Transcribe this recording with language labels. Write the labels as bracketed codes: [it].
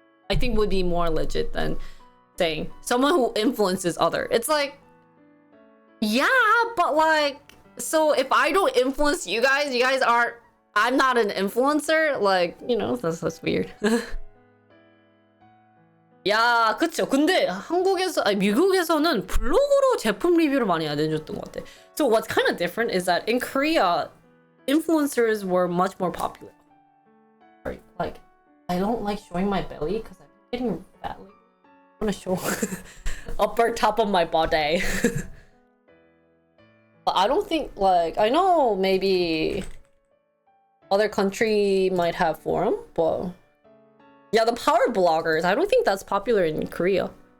[en] I think would be more legit than saying someone who influences other. It's like, yeah, but like, so if I don't influence you guys aren't, I'm not an influencer. Like, you know, that's weird. [ko] 야, 그쵸. 근데 미국에서는 블로그로 제품 리뷰를 많이 안 해줬던 것 같아. [en] So what's kind of different is that in Korea, influencers were much more popular. Like, I don't like showing my belly because I'm getting fat. Like, I want to show upper top of my body. But I don't think, like, I know maybe other country might have forum, but yeah, the power bloggers, I don't think that's popular in Korea.